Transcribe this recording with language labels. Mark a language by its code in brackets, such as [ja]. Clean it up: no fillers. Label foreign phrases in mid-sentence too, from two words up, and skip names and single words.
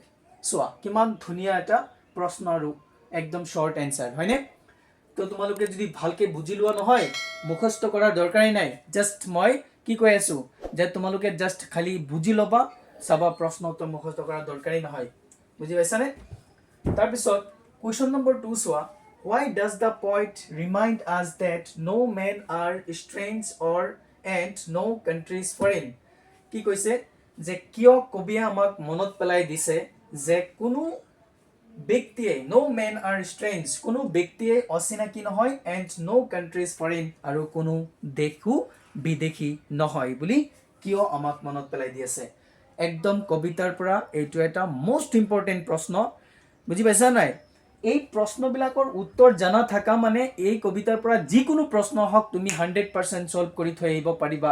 [as] চোৱা কিমান ধুনীয়া এটা প্ৰশ্ন আৰু একদম [en] short answer, [as] হয়নে? তো তোমালোকে যদি ভালকৈ বুজি লোৱা নহয়, মুখস্থ কৰাৰ দৰকাৰেই নাই। জাষ্ট মই কি কৈ আছোঁ, যে তোমালোকে জাষ্ট খালি বুজি ল'বা, চাবা প্ৰশ্নটো মুখস্থ কৰাৰ দৰকাৰেই নহয়। বুজি পাইছানে? তাৰপিছত [en] question number [as] 2 চোৱা, [en] why does the poet remind us that no men are strange or and no country is foreign? [as] কি কৈছে, যে কিয় কবিয়ে আমাক মনত পেলাই দিছে যে কোনো ব্যক্তিয়ে, [en] no men are strange, [as] কোনো ব্যক্তিয়ে অচিনাকি নহয়, [en] and no country is foreign, [as] আৰু কোনো দেশো বিদেশী নহয় বুলি কিয় আমাক মনত পেলাই দি আছে। একদম কবিতাৰ পৰা এইটো এটা [en] most important [as] প্ৰশ্ন। বুজি পাইছা নাই? এই প্ৰশ্নবিলাকৰ উত্তৰ জানা থকা মানে এই কবিতাৰ পৰা যিকোনো প্ৰশ্ন হওক তুমি 100% ছল্ভ কৰি থৈ আহিব পাৰিবা।